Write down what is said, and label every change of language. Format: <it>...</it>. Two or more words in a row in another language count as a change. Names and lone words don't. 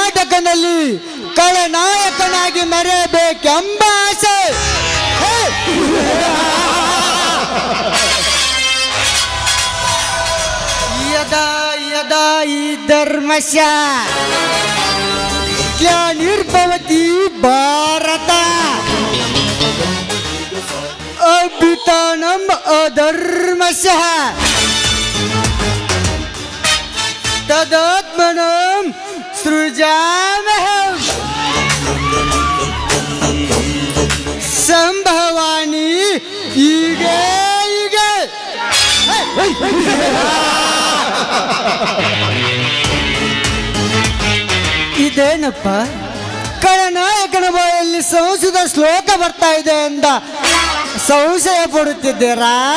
<kn>ಖಳನಾಯಕನಲ್ಲಿ ಖಳನಾಯಕನಾಗಿ ಮೆರೆಯಬೇಕೆಂಬ ಆಸೆ. ಹೇ!</kn> <sa>ಯದಾ ಯದಾ ಈ ಧರ್ಮಸ್ಯ ಗ್ಲಾನಿರ್ಭವತಿ ಭಾರತ ಅಭ್ಯುತ್ಥಾನಂ ಅಧರ್ಮಸ್ಯ ತದಾತ್ಮನಂ ಸೃಜಾಮ್ಯಹಂ ಸಂಭವಾನಿ</sa> <kn>ಹೀಗೆ ಹೀಗೆ. ಇದೇನಪ್ಪ ಖಳನಾಯಕನ ಬಾಯಲ್ಲಿ ಸಂಸ್ಕೃತ ಶ್ಲೋಕ ಬರ್ತಾ ಇದೆ ಎಂದ ಸಂಶಯ ಪಡುತ್ತಿದ್ದೀರಾ?</kn>